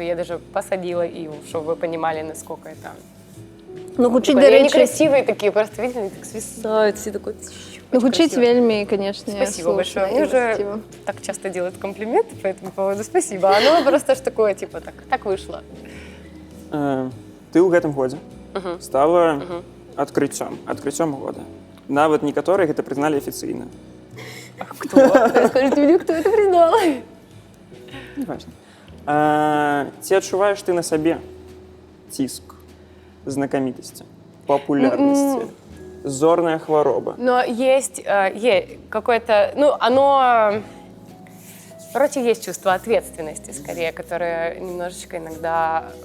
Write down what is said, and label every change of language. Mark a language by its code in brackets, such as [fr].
[ru] Я даже посадила Иву, чтобы вы понимали, насколько это... [uk] Ну, гучить, до [ru] Они [uk] речі, [ru] красивые такие, просто, видите, они так свисают, все такое... [uk] ну, гучить вельми, конечно, [ru] Спасибо большое. Мне уже так часто делают комплименты по этому поводу. Спасибо. Оно просто ж такое, типа, так вышло. [be] Ты ў гэтым годзе стала адкрыццём года. Нават некаторыя гэта прызналі афіцыйна. [ru] Кто? Расскажите мне, кто это признал. [be] Неважна. Ці адчуваеш ты на сабе ціск знакамітасці, папулярнасці, зорная хвароба? [ru] Но есть какое-то, ну, оно, короче, есть чувство ответственности, скорее, которое немножечко иногда,